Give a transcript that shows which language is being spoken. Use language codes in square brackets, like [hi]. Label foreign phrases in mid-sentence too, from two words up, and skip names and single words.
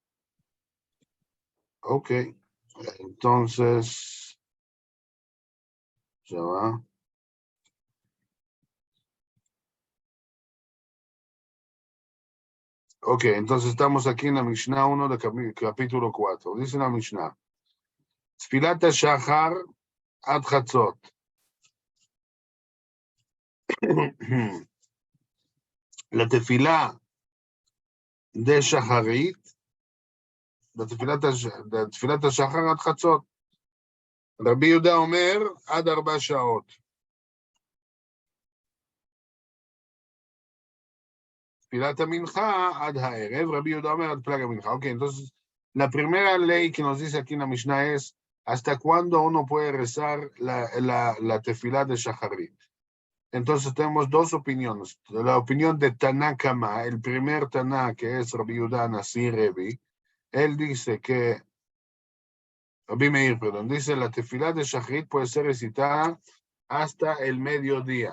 [es] Ok, entonces, ya va. Ok, entonces estamos aquí en la Mishnah 1 de capítulo 4. Dice la Mishnah. [he] תפילת שחר עד חצות. [es] La tefilá de shacharit, la [he] תפילת שחר עד חצות. רבי יהודה אומר עד 4 שעות. תפילת מנחה עד הערב. רבי יהודה אומר עד פלג מנחה. [es] Ok, entonces la primera ley que nos dice aquí en la Mishnah es ¿hasta cuándo uno puede rezar la tefilá de shacharit? Entonces tenemos dos opiniones. La opinión de Tanakama, el primer Taná, que es Rabbi Yehuda Nasi Revi, él dice que, Rabbi Meir, perdón, dice la tefilá de Shachrit puede ser recitada hasta el mediodía.